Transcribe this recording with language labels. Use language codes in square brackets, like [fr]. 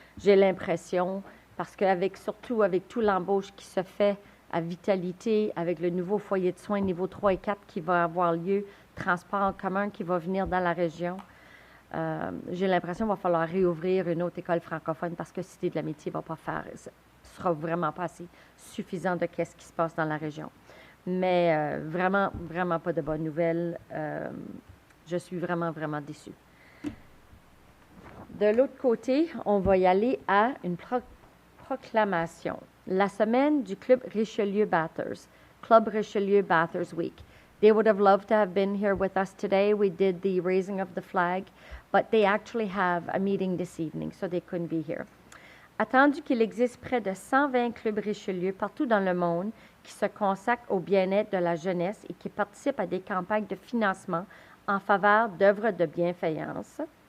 [fr] J'ai l'impression, parce surtout avec tout l'embauche qui se fait à Vitalité, avec le nouveau foyer de soins niveau 3 et 4 qui va avoir lieu, transport en commun qui va venir dans la région, j'ai l'impression qu'il va falloir réouvrir une autre école francophone parce que Cité de l'Amitié ne sera vraiment pas assez suffisant de ce qui se passe dans la région. Mais vraiment, vraiment pas de bonnes nouvelles. Je suis vraiment, vraiment déçue. De l'autre côté, on va y aller à une proclamation. La semaine du Club Richelieu Bathurst, Club Richelieu Bathurst Week. [en] They would have loved to have been here with us today. We did the raising of the flag, but they actually have a meeting this evening, so they couldn't be here. [fr] Attendu qu'il existe près de 120 clubs Richelieu partout dans le monde qui se consacrent au bien-être de la jeunesse et qui participent à des campagnes de financement en faveur d'œuvres de bienfaisance.